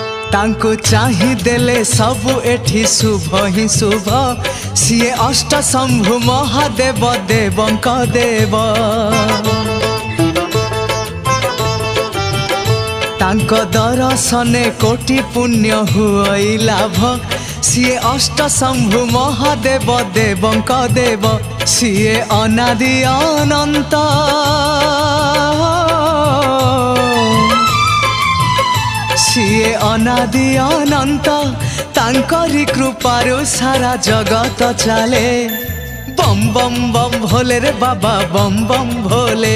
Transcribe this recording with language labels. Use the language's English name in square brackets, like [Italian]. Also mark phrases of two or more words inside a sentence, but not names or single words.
[Odia] ତାଙ୍କୁ ଚାହିଁ ଦେଲେ ସବୁ ଏଠି ଶୁଭ ହିଁ ଶୁଭ ସିଏ ଅଷ୍ଟ ଶମ୍ଭୁ ମହାଦେବ ଦେବଙ୍କ ଦେବ ତାଙ୍କ ଦର୍ଶନେ କୋଟି ପୁଣ୍ୟ ହୁଏ ଲାଭ ସିଏ ଅଷ୍ଟ ଶମ୍ଭୁ ମହାଦେବ ଦେବଙ୍କ ଦେବ ସିଏ ଅନାଦି ଅନନ୍ତ ସିଏ ଅନାଦି ଅନନ୍ତ ତାଙ୍କରି କୃପାରୁ ସାରା ଜଗତ ଚଳେ [Hindi] बम बम बम भोले रे बाबा बम बम भोले